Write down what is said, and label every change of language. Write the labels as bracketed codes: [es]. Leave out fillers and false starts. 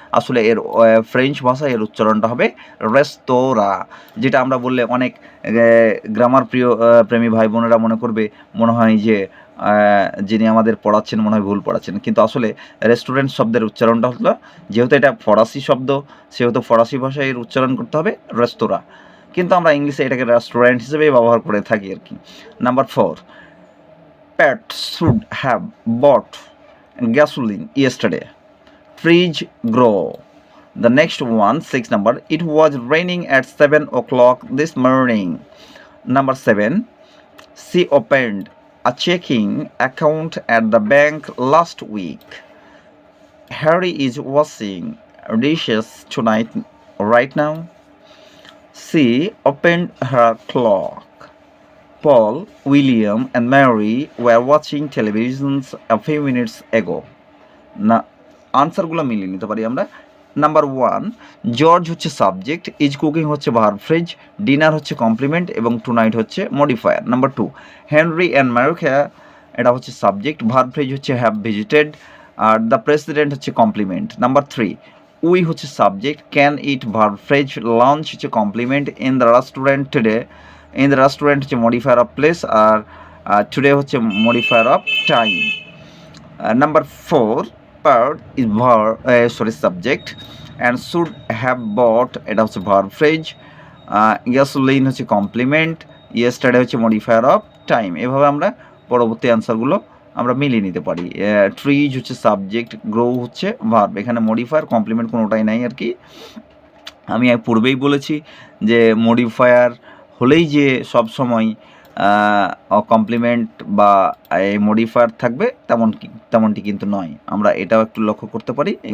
[bn] আসলে এর ফ্রেঞ্চ ভাষায় এর উচ্চারণটা হবে রেস্তোরা, যেটা আমরা বললে অনেক গ্রামার প্রেমী ভাই বোনেরা মনে করবে মনে হয় যে যিনি আমাদের পড়াচ্ছেন মনে হয় ভুল পড়াচ্ছেন, কিন্তু আসলে রেস্টুরেন্ট শব্দের উচ্চারণটা হলো, যেহেতু এটা ফরাসি শব্দ সেহেতু ফরাসি ভাষায় এর উচ্চারণ করতে হবে রেস্তোরা, কিন্তু আমরা ইংলিশে এটাকে রেস্টুরেন্ট হিসেবেই ব্যবহার করে থাকি আর কি। [en] Number 4, Pat should have bought gasoline yesterday, freeze grow. The next one, 6 number, it was raining at 7 o'clock this morning. Number 7, she opened a checking account at the bank last week. Harry is washing dishes tonight right now. She opened her clock. Paul, William and Mary were watching television a few minutes ago. [bn] না আনসারগুলো মিলিয়ে নিতে পারি আমরা। Number 1, George হচ্ছে subject, is cooking হচ্ছে verb phrase, dinner হচ্ছে complement এবং tonight হচ্ছে মডিফায়ার। নাম্বার 2, হেনরি অ্যান্ড ম্যারিকা এটা হচ্ছে সাবজেক্ট, ভার্ব ফ্রেজ হচ্ছে have visited, are the president হচ্ছে কমপ্লিমেন্ট। নাম্বার 3, উই হচ্ছে subject, can it verb phrase, lunch হচ্ছে complement, [en] in the restaurant today, [bn] in the restaurant হচ্ছে modifier of place, আর today হচ্ছে modifier of time. [en] Number 4, part is subject and should have bought এটা হচ্ছে verb phrase, gasoline হচ্ছে complement, yesterday হচ্ছে modifier of time। [bn] এভাবে আমরা পরবর্তী আনসারগুলো আমরা মিলিয়ে নিতে পারি। trees হচ্ছে সাবজেক্ট, grow হচ্ছে ভার্ব, এখানে মডিফায়ার কমপ্লিমেন্ট কোনোটাই নাই আর কি। আমি পূর্বেই বলেছি যে মডিফায়ার হলেই যে সব সময় কমপ্লিমেন্ট বা মডিফায়ার থাকবে তেমনটি কিন্তু নয়, আমরা এটাও একটু লক্ষ্য করতে পারি।